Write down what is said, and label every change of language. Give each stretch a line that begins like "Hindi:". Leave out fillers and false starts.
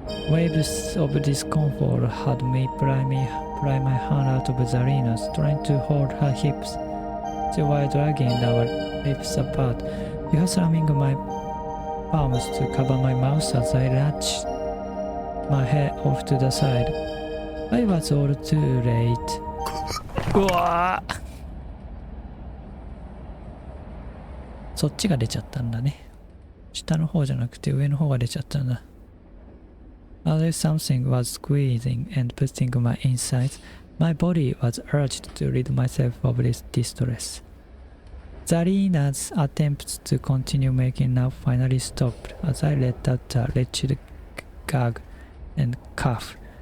English: Waves of discomfort had me pry my hand out of Zarina's, trying to hold her hips. She was dragging our lips apart, before slamming my palms to cover my mouth as I latched my head off to the side. I was all too late.
Japanese: うわー、そっちが出ちゃったんだね。下の方じゃなくて上の方が出ちゃったんだ。
English: As if something was squeezing and pushing my insides, my body was urged to rid myself of this distress. Zarina's attempts to continue making love finally stopped as I let out a wretched gag and cough.